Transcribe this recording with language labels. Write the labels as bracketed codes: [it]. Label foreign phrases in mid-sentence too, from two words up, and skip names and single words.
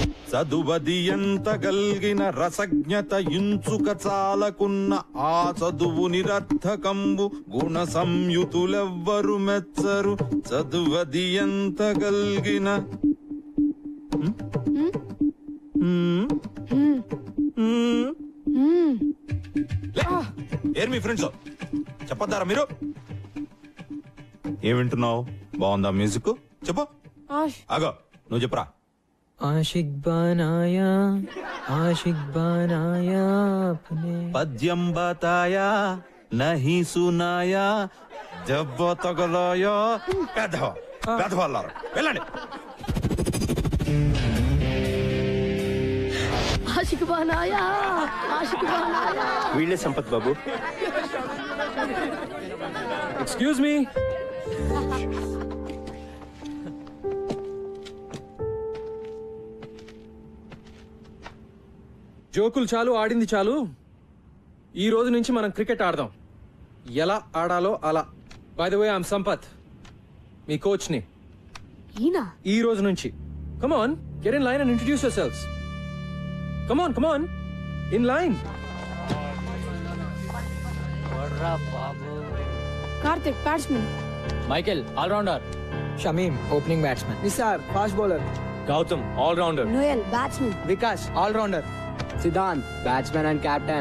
[te] చదువది ఎంత గల్గిన రసజ్ఞత ఇంచుక చాలకున్న ఆ చదువు నిరర్థకంబు గుణ సంయుతులెవ్వరు మెచ్చరు చదువది ఎంత గల్గిన ఏర్ మీ ఫ్రెండ్స్ చెప్పొద్దారా మీరు? ఏం వింటున్నావు? బాగుందా మ్యూజిక్? చెప్పు. ఆగో నువ్వు చెప్పరా. [hi] आशिक़ बनाया आशिक़ बनाया [te] పద్యం [hi] बताया नहीं सुनाया [te] దెబ్బ తగలాయా. పెద్దవాళ్ళారు వెళ్ళండి. [hi] आशिक़ बनाया आशिक़ बनाया. [te] వీళ్ళే సంపత్ బాబు. [en] excuse me. [te] జోకులు చాలు, ఆడింది చాలు. ఈ రోజు నుంచి మనం క్రికెట్ ఆడదాం. ఎలా ఆడాలో అలా. [en] by the way I'm సంపత్, [te] మీ కోచ్ ని. ఈ రోజు నుంచి [en] come on, get in line and introduce yourselves. come on, come on, in line. [te] కార్తిక్ బ్యాట్స్మెన్. మైకేల్ ఆల్రౌండర్. షమీమ్ [en] opening batsmen. [te] నిసార్ [en] fast bowler. [te] గౌతమ్ ఆల్రౌండర్. నోయల్ బ్యాట్స్మెన్. వికాస్ ఆల్రౌండర్. సిద్ధాంత్ [en] batsmen and captain.